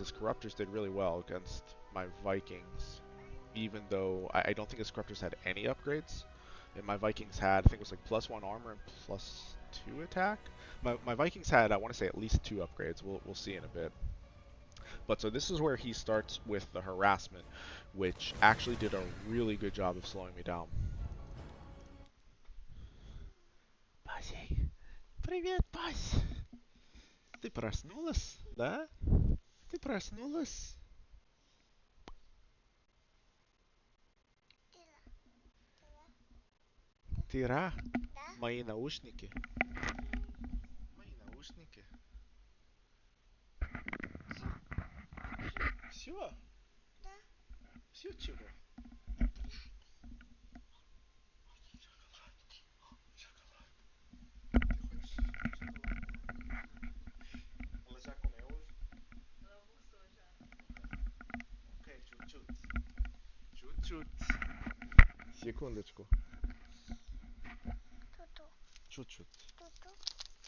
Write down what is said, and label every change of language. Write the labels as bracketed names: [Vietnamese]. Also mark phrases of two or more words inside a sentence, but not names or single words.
[English] His Corruptors did really well against my Vikings, even though I don't think his Corruptors had any upgrades. And my Vikings had, I think it was like +1 armor and +2 attack. My Vikings had, I want to say, at least 2 upgrades. We'll see in a bit. But so this is where he starts with the harassment, which actually did a really good job of slowing me down. [Russian] Пасей. Привет, Пась. Ты проснулась, да? Ты проснулась? Тира? Мои наушники. Мои наушники. Все? Да. Все чего? [Portuguese] Ela já comeu hoje? Ela almoçou já. [Russian] Ok, chut-chut. Chut-chut. Секундочку. Чуть-чуть.